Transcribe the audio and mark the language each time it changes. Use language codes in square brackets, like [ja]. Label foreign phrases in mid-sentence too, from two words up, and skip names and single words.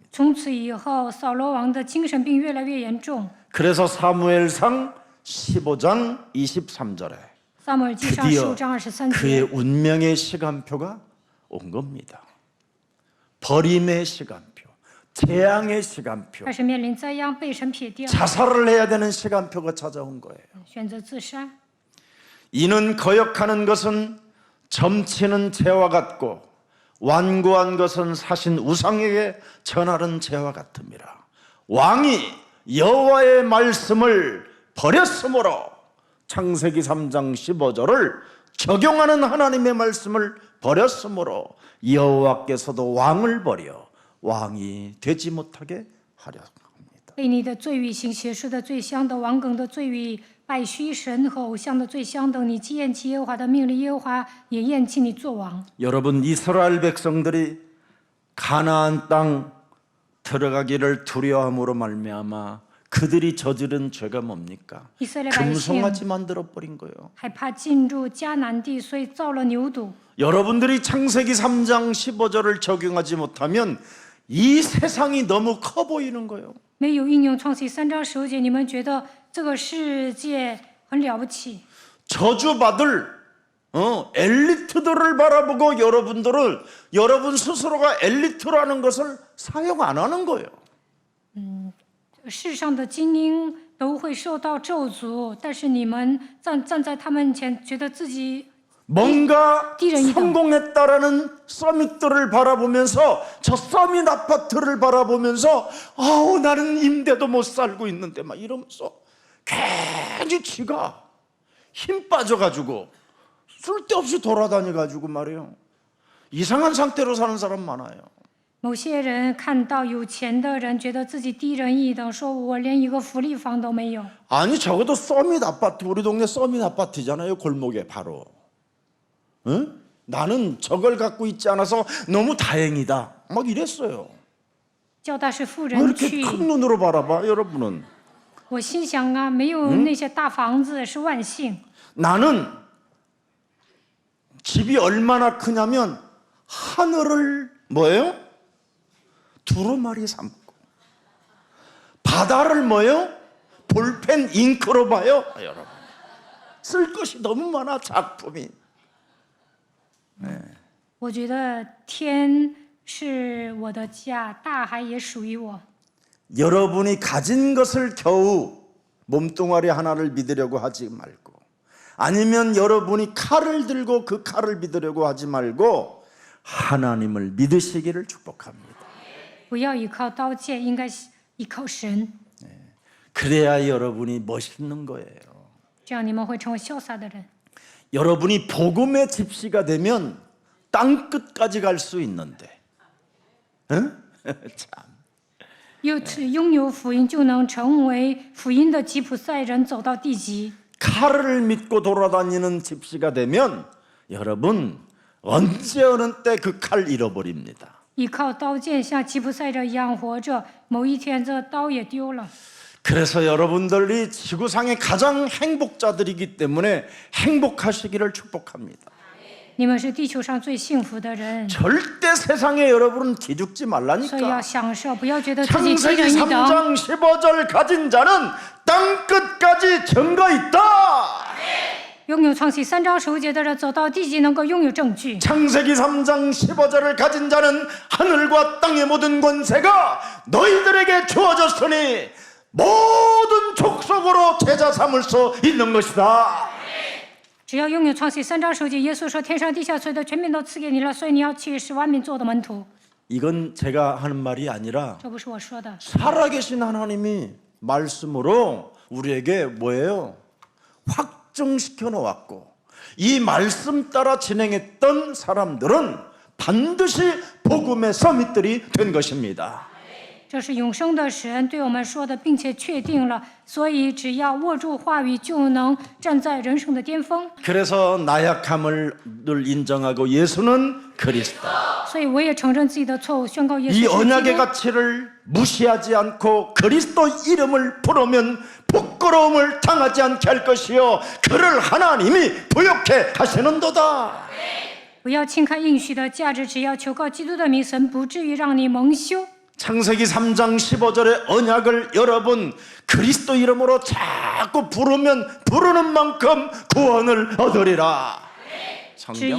[zh] 从此以后，扫罗王的精神病越来越严重。 [ko] 그래서 사무엘상 15장 23절에 [zh] 撒母耳记上 [ko] 드디어 [zh] 15章23 [ko] 그의 [zh] 节， [ko] 운명의 시간표가 온 겁니다. 버림의 시간표, 재앙의 시간표, [zh] 开始面临灾殃，被神撇掉， [ko] 자살을 해야 되는 시간표가 찾아온 거예요. [zh] 选择自杀。 [ko] 이는 거역하는 것은 점치는 재와 같고 완고한 것은 사신 우상에게 전하는 재와 같음이라. 왕이 여호와의 말씀을 버렸으므로 창세기 3장 15절을 적용하는 하나님의 말씀을 버렸으므로 여호와께서도 왕을 버려 왕이 되지 못하게 하려 합니다. [zh] 被你的罪与行邪事的罪相等，王梗的罪与拜虚神和偶像的罪相等。你既厌弃耶和华的命令，耶和华也厌弃你做王。 [ko] 여러분, 이스라엘 백성들이 가나안 땅 들어가기를 두려움으로 말미암아 그들이 저지른 죄가 뭡니까? [zh] 以色列百姓 [ko] 금송아지 만들어 버린 거예요. [zh] 害怕进入迦南地，所以造了牛犊。 [ko] 여러분들이 창세기 3장 15절을 적용하지 못하면 이 세상이 너무 커 보이는 거예요. [zh] 没有应用创世3章15节，你们觉得这个世界很了不起？ [ko] 저주받을 엘리트들을 바라보고 여러분들은 여러분 스스로가 엘리트라는 것을 사용 안 하는 거예요. [zh] 世上的精英都会受到咒诅，但是你们站在他们前，觉得自己 [ko] 뭔가 띠ren이다. 성공했다라는 서밋들을 바라보면서 저 서밋 아파트를 바라보면서 아우 나는 임대도 못 살고 있는데 막 이러면서 괜히 지가 힘 빠져가지고 쓸데없이 돌아다녀가지고 말이에요. 이상한 상태로 사는 사람 많아요. [zh] 某些人看到有钱的人，觉得自己低人一等，说我连一个福利房都没有。 [ko] 아니 적어도 서밋 아파트 우리 동네 서밋 아파트잖아요. 골목에 바로. 응? 나는 저걸 갖고 있지 않아서 너무 다행이다. 막 이랬어요. [zh] 交大是富 [ko] 왜 [zh] 人 [ko] 이렇게 [zh] 区， [ko] 큰 눈으로 바라봐 여러분은? [zh] 我心想啊，没有那些大房子是万幸。 [ko] 나는 집이 얼마나 크냐면 하늘을 뭐예요? 두루마리 삼고 바다를 뭐예요? 볼펜 잉크로 봐요. 여러분 쓸 것이 너무 많아 작품이. [zh] 我觉得天是我的家，大海也属于我。 [ko] 여러분이 가진 것을 겨우 몸뚱아리 하나를 믿으려고 하지 말고 아니면 여러분이 칼을 들고 그 칼을 믿으려고 하지 말고 하나님을 믿으시기를 축복합니다. [zh] 不要依靠刀剑，应该依靠神， [ko] 그래야 여러분이 멋있는 거예요. [zh] 这样你们会成为潇洒的人。 [ko] 여러분이 복음의 집시가 되면 땅 끝까지 갈 수 있는데, 응? 참. [zh] 拥有福音，就能成为福音的吉普赛人，走到地极。 [ko] 칼을 믿고 돌아다니는 집시가 되면 여러분 언제 어느 때 그 칼 잃어버립니다. [zh] 依靠刀剑像吉普赛人一样活着，某一天这刀也丢了。 [ko] 그래서 여러분들이 지구상의 가장 행복자들이기 때문에 행복하시기를 축복합니다. [zh] 你们是地球上最幸福的人， [ko] 절대 세상에 여러분은 기죽지 [zh] 所以要 [ko] 말라니까. [zh] 享受，不要觉得自己低 [ko] 창세기 [zh] 人一等。 [ko] 3장 15절 가진 자는 땅 끝까지 증거 있다. [zh] 拥有创世3章15节的人，走到地极能够拥有证据。 [ko] 창세기 3장 15절을 가진 자는 하늘과 땅의 모든 권세가 너희들에게 주어졌으니 모든 족속으로 제자 삼을 수 있는 것이다. [zh] 只要拥有创世3章15节，耶稣说：“天上地下所有的全面都赐给你了，所以你要去使万民做我的门徒。 [ko] 이건 제가 하는 말이 아니라 [zh] 这不是我说的， [ko] 살아계신 하나님이 말씀으로 우리에게 뭐예요? 확증시켜 놓았고 이 말씀 따라 진행했던 사람들은 반드시 복음의 서밋들이 된 것입니다. [zh] 这是永生的神对我们说的，并且确定了。所以只要握住话语，就能站在人生的巅峰。 [ko] 그래서 나약함을 늘 인정하고 예수는 그리스도. [zh] 所以我也承认自己的错误，宣告耶 [ko] 이 [zh] 稣是基 [ko] 언약의 [zh] 督。 [ko] 가치를 무시하지 않고 그리스도 이름을 부르면 부끄러움을 당하지 않게 할 것이요 그를 하나님이 부욕해 하시는도다. [zh] 不要轻看应许的价值，只要求告基督的名，神不至于让你蒙羞。 [ko] 창세기 3장 15절의 언약을 여러분 그리스도 이름으로 자꾸 부르면 부르는 만큼 구원을 얻으리라. [zh] 只 [ko] 성경